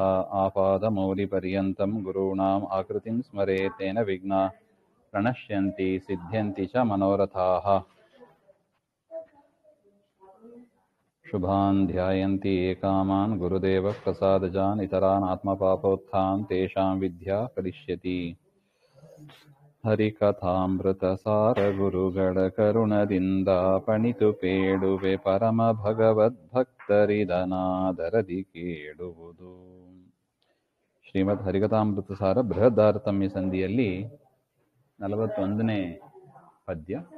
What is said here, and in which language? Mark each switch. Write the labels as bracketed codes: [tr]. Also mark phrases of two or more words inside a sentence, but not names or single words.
[sa] आपादमौलिपर्यन्तं गुरूणाम् आकृतिं स्मरेत् तेन विघ्नाः प्रणश्यन्ति सिद्ध्यन्ति च मनोरथाः। शुभान् ध्यायन्ति ये कामान् गुरुदेवः प्रसादजान् इतरान् आत्मपापोत्थान् तेषां विद्या करिष्यति। [kn] ಹರಿಕಥಾಮೃತಸಾರ ಗುರುಗಳ ಕರುಣದಿಂದ ಪಣಿತು ಪೇಳುವೆ ಪರಮ ಭಗವದ್ಭಕ್ತರಿದನಾದರದಿ ಕೇಳುವುದು. ಶ್ರೀಮದ್ ಹರಿಕಥಾಮೃತಸಾರ ಬೃಹದಾರತಮ್ಯ ಸಂಧಿಯಲ್ಲಿ 41ನೇ ಪದ್ಯ.